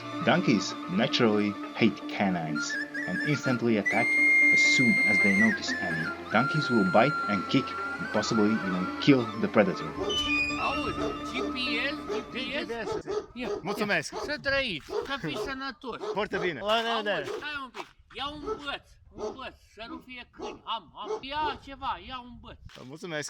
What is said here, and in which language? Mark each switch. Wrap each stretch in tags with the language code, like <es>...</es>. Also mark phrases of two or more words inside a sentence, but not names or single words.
<en>Donkeys naturally hate canines and instantly attack as soon as they notice any. Donkeys will bite and kick and possibly even kill the predator.</en> <ro>Auzi, GPS? Mulțumesc! Să trăiți, să fiți sănătoși. Foarte bine! Auzi, stai un pic, ia un băț, să nu fie câini, ia ceva, ia un băț. Mulțumesc!</ro>